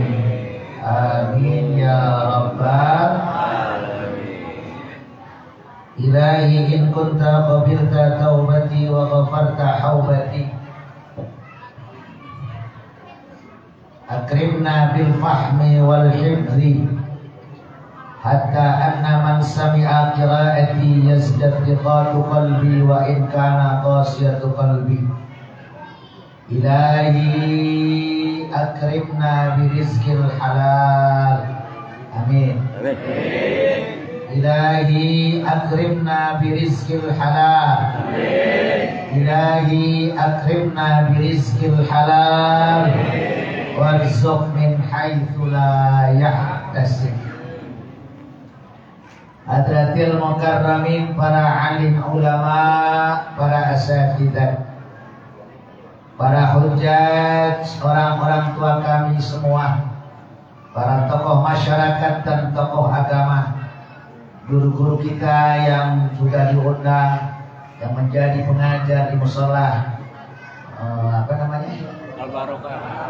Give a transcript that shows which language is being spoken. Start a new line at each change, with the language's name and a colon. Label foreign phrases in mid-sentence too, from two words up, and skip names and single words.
Arabic: آمين يا رب إلهي إن كنت قبلت توبتي وغفرت حوبتي أكرمنا بالفهم والحفظ حتى أن من سمع قراءتي يزداد رقة قلبي وإن كان قساوة قلبي. إلهي أكرمنا برزق الحلال. Amin. إلهي أكرمنا برزق الحلال. إلهي أكرمنا برزق الحلال وارزق من حيث لا يحتسب. حضرات المكرمين,
Indonesian: para alim ulama, para asatidzah, para hujjaj, orang-orang tua kami semua, para tokoh masyarakat dan tokoh agama, guru-guru kita yang sudah diundang, yang menjadi pengajar di mushola apa namanya? Al-Barokah.